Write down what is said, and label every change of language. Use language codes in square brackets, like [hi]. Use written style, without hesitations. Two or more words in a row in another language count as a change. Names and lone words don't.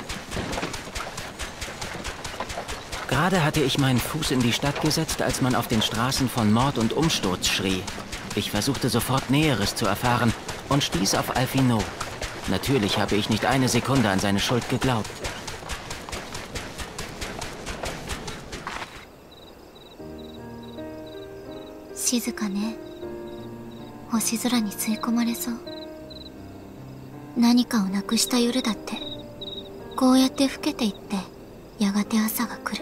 [de] Gerade hatte ich meinen Fuß in die Stadt gesetzt, als man auf den Straßen von Mord und Umsturz schrie. Ich versuchte sofort Näheres zu erfahren und stieß auf Alfino. Natürlich habe ich nicht eine Sekunde an seine Schuld geglaubt. [ja] 静かね. 星空に吸い込まれそう。何かをなくした夜だって、こうやって老けていって、やがて朝が来る。